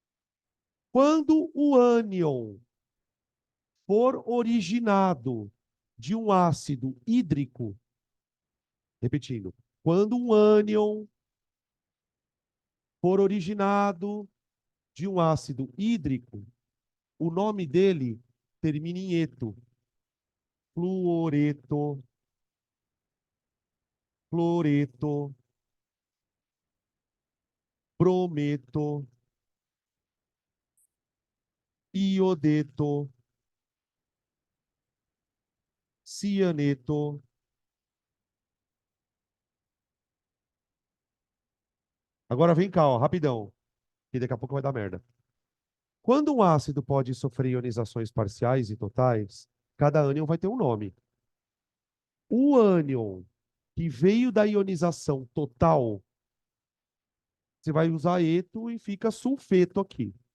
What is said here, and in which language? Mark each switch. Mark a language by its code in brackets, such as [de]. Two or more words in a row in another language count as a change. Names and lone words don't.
[pt] Quando o ânion for originado de um ácido hídrico, repetindo, quando um ânion for originado de um ácido hídrico, o nome dele termina em eto. Fluoreto, cloreto, brometo, iodeto, cianeto. Agora vem cá, ó, rapidão, que daqui a pouco vai dar merda. Quando um ácido pode sofrer ionizações parciais e totais, cada ânion vai ter um nome. O ânion que veio da ionização total, você vai usar eto e fica sulfeto aqui.